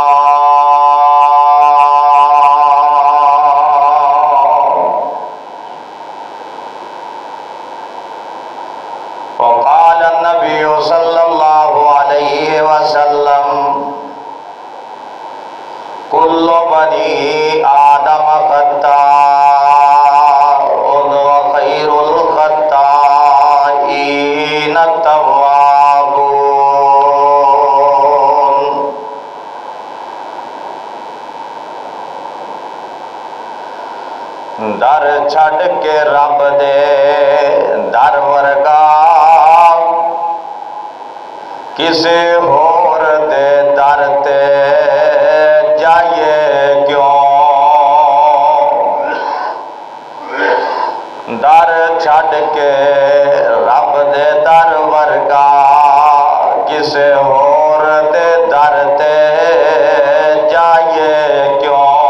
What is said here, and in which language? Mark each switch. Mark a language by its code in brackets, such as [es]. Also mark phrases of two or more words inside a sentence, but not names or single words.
[ar] وقال النبي صلى الله عليه وسلم كل بني آدم خطاء وخير الخطائين التوابون [pa] در چھڑ کے رب دے در ورگا کسے ہور دے در تے جائیے کیوں در چھڑ کے رب دے در ورگا کسے ہور دے در تے جائیے کیوں